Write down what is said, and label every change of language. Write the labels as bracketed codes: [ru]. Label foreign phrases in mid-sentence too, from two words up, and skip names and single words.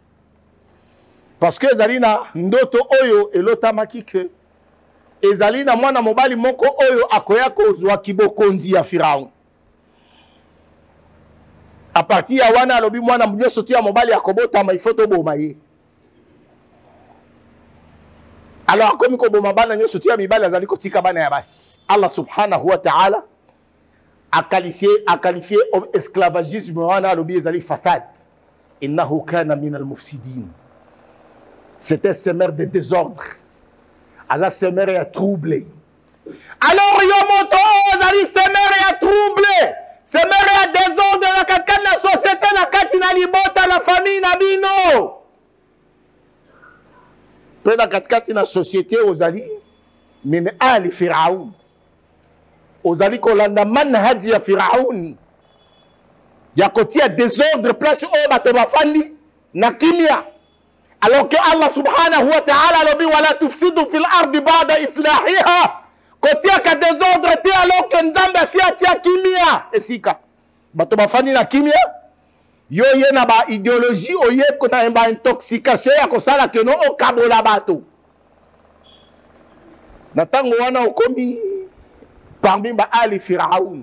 [fr] Parce que [ln] ezali na ndoto oyo elotamaki ke ezali na mwana mobali moko oyo akoya kozwa kibokonzi ya Pharaon. A partir ya wana alobi mwana nyonso tu ya mobali akobotama ifoto boma ye. [fr] Alors comme [ln] koboma bana nyonso tu ya mibali azali kotika bana ya basi. Allah [ar] سبحانه وتعالى [fr] a qualifié esclavagisme [ln] wana alobi ezali fasad. [ar] إنه كان من المفسدين. [fr] C'était semeur de désordre. Aza semeur ya troublé. [ln] Alors yomoto ezali semeur ya troublé. Semeur ya désordre na kati na société na kati na libota na famille na bino. Pe na kati na société ozali [ar] من آل فرعون. [ln] Ozali kolanda manhaji ya Firaoun. Ya kotia désordre place o bato bafandi na kimia. [fr] Alors que [ln] Allah [ar] سبحانه وتعالى [ln] lobi [ar] ولا تفسدوا في الأرض بعد إصلاحها. [ln] Kotia ka désordre te [fr] alors que [ln] nzambe si atia kimia. Esika. Bato bafandi na kimia. Yo ye na ba idéologie oye kona ba intoxication ya kosala ke no okabola bato. Na tango wana okomi parmi ba ali Firaoun.